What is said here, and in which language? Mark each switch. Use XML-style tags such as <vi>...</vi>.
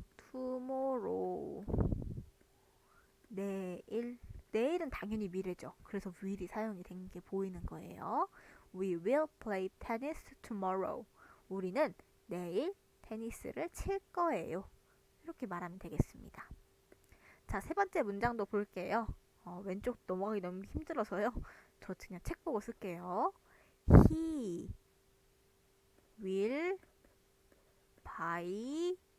<ko>tomorrow 내일은 당연히 미래죠. 그래서 will이 사용이 된 게 보이는 거예요.</ko> <en>We will play tennis tomorrow.</en> <ko>우리는 내일 테니스를 칠 거예요. 이렇게 말하면 되겠습니다. 자, 세 번째 문장도 볼게요. 왼쪽 넘어가기 너무 힘들어서요. 저 그냥 책 보고 쓸게요.</ko> <en>He will buy</en>